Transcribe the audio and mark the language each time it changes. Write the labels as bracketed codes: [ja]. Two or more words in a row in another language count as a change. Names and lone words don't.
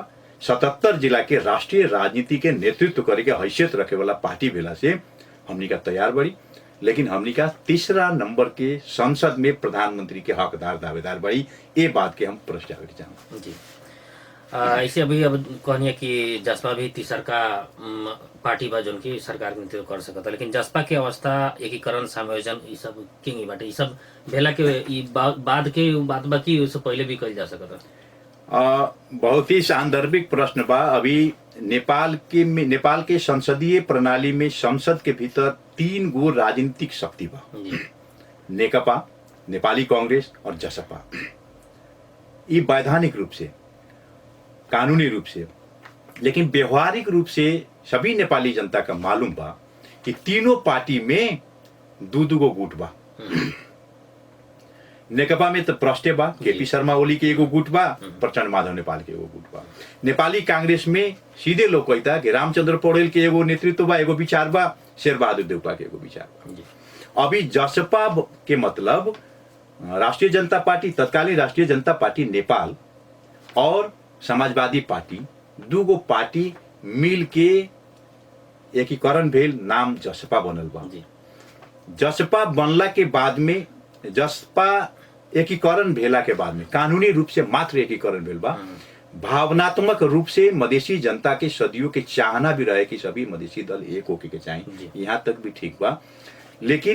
[bho] 77 जिला के राष्ट्रीय राजनीति के नेतृत्व करे के हैसियत रखे वाला पार्टी भेला से हमनी का तैयार बड़ी। लेकिन हमनी का तीसरा नंबर के संसद में प्रधानमंत्री के हकदार दावेदार बड़ी। ये बात के हम प्रश्न चाहूँ जी। ऐसे अभी अब कहनी कि जसपा भी तीसर का पार्टी बा जोन की सरकार के नेतृत्व कर सकता, लेकिन जसपा के अवस्था एकीकरण समायोजन ये सब किंग बाटे ये सब भेला के बाद के बात बा कि उससे पहले भी कल जा सकता। बहुत ही सांदर्भिक प्रश्न बा। अभी नेपाल के संसदीय प्रणाली में संसद के भीतर 3 गो राजनीतिक शक्ति बा, नेकपा, नेपाली कांग्रेस और जसपा। ये वैधानिक रूप से, कानूनी रूप से, लेकिन व्यवहारिक रूप से सभी नेपाली जनता का मालूम बा कि तीनों पार्टी में 2-2 गो गुट बा। नेकपा में तो प्रष्टे बा, केपी शर्मा ओली के एगो गुट बा, प्रचंड माधव नेपाल के एगो गुट बा। नेपाली कांग्रेस में सीधे लोग कहता कि रामचंद्र पौडेल के एगो नेतृत्व बा, एगो विचार बा, शेरबहादुर देउपा के एगो विचार बा। अभी जसपा के मतलब राष्ट्रीय जनता पार्टी, तत्कालीन राष्ट्रीय जनता पार्टी नेपाल और समाजवादी पार्टी 2 गो पार्टी मिल के एकीकरण भेल, नाम जसपा बनल बा। जसपा बनला के बाद में, जसपा एकीकरण भेला के बाद में कानूनी रूप से मात्र एकीकरण भेल बा। भावनात्मक रूप से मधेसी जनता के सदियों के चाहना भी रहे कि सभी मधेसी दल एक होके के चाहिए, यहाँ तक भी ठीक बा।